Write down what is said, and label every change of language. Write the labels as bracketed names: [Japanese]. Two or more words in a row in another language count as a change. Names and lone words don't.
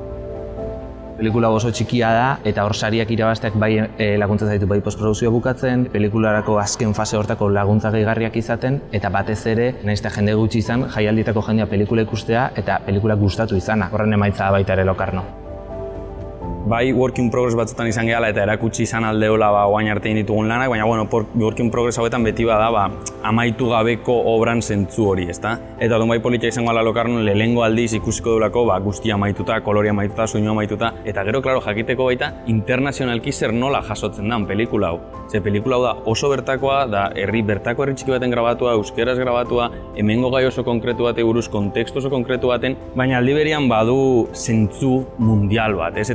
[Basque] Pelikula oso txikia da eta hor sariak irabazteak bai laguntza zaitu bai postprodukzioa bukatzen, pelikularako azken fase hortako laguntza gehigarriak izaten eta batez ere, nahiz eta jende gutxi izan, jaialdietako jendea pelikula ikustea eta pelikula gustatu izana. Horren emaitza da baita ere Lokarno. Bai, [English] work in progress [Basque] batzutan izan gehala eta erakutsi izan aldeola oain arte egin ditugun lanak, baina [English] work in progress [Basque] hauetan beti bada amaitu gabeko obran zentzu hori, ezta? Eta orduan bai politia izango ala Lokarnon lehenengo aldiz ikusiko duelako guztia amaituta, koloria amaituta, soinua amaituta, eta gero, klaro, jakiteko baita internazionalki zer nola jasotzen da pelikula hau. Ze pelikula hau da oso bertakoa, da bertako herri txiki baten grabatua, euskeraz grabatua, hemengo gai oso konkretu bate buruz, kontekstu oso konkretu baten, baina aldi berean badu zentzu mundial bat, ez?